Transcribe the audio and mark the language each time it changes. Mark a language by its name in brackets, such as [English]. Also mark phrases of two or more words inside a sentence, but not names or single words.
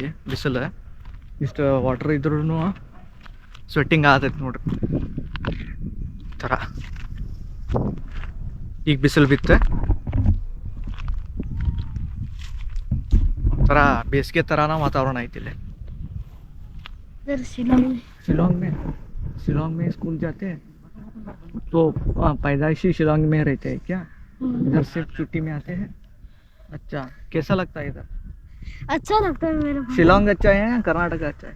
[Kannada] ಬಿಸಿಲು ಇಷ್ಟು ವಾಟರ್ ಇದ್ರೂ ಸ್ವೆಟ್ಟಿಂಗ್ ಆಗತೈತಿ ನೋಡ್ರಿ ಥರ. ಈಗ ಬಿಸಿಲು ಬಿತ್ತೆ ಒಂಥರ ಬೇಸಿಗೆ ಥರನ ವಾತಾವರಣ ಐತಿ ಇಲ್ಲಿ. [Hindi] शिलोंग में स्कूल जाते हैं तो पैदाइशी शिलोंग में रहते हैं क्या? इधर सिर्फ छुट्टी में आते हैं? अच्छा, कैसा लगता है इधर? अच्छा लगता है मेरे को। शिलोंग अच्छा है या कर्नाटक अच्छा है?